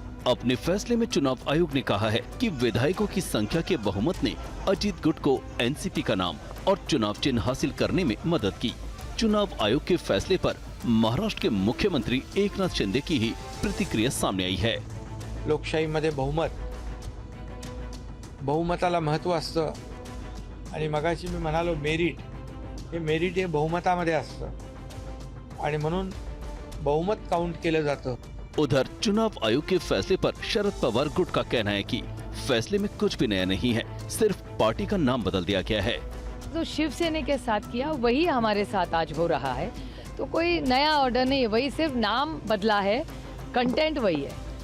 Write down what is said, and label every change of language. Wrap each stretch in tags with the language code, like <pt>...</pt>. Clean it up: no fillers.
<hi>अपने फैसले में चुनाव आयोग ने कहा है कि विधायकों की संख्या के बहुमत ने अजीत गुट को एनसीपी का नाम और चुनाव चिन्ह हासिल करने में मदद की। चुनाव आयोग के फैसले पर महाराष्ट्र के मुख्यमंत्री एकनाथ शिंदे की ही प्रतिक्रिया सामने आई है।</hi> <mr>लोकशाहीमध्ये बहुमताला महत्व असतं आणि मगाशी मी म्हणालो मेरिट हे बहुमतामध्ये असतं आणि म्हणून बहुमत काउंट केलं जातं।</mr> <hi>उधर चुनाव आयोग के फैसले पर शरद पवार गुट का कहना है कि फैसले में कुछ भी नया नहीं है, सिर्फ पार्टी का नाम बदल दिया गया है। तो शिवसेना के साथ किया वही हमारे साथ आज हो रहा है, तो कोई नया ऑर्डर नहीं है, वही सिर्फ नाम बदला है, कंटेंट वही है।</hi>